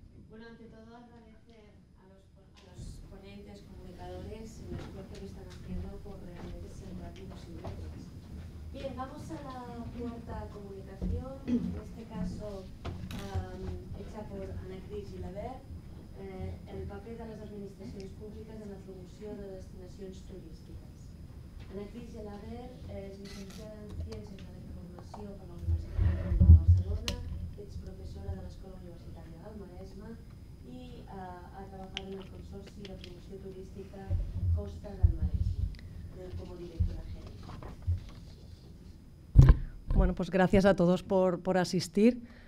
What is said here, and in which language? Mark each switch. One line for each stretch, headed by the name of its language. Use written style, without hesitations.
Spanish: Bueno, ante todo agradecer a los ponentes, comunicadores, el esfuerzo que están haciendo por realmente ser rápidos y breves. Bien, vamos a la cuarta comunicación, en este caso hecha por Ana Cris Gilabert.
Catalan: El paper de les administracions públiques en la promoció de destinacions turístiques. Ana Cris Gilabert és llicenciada en Ciències de la Informació per la Universitat de Barcelona, és professora de l'Escola Universitària del Maresme i ha treballat en el Consorci de Promoció Turística Costa del Maresme como directora general.
Spanish: Bueno, pues gracias a todos por asistir.